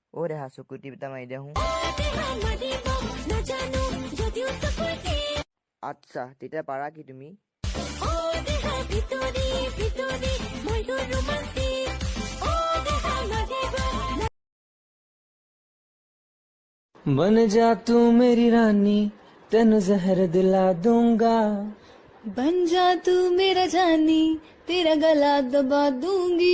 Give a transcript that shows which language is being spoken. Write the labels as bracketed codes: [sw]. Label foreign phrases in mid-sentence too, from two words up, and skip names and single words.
[as] দে হা চকু টিপ এটা মাৰি দিয়া হো আচ্ছা তেতিয়া পাৰা কি তুমি [hi] बन जा तू मेरी रानी तेन जहर दिला दूंगा बन जा तू मेरा जानी तेरा गला दबा दूंगी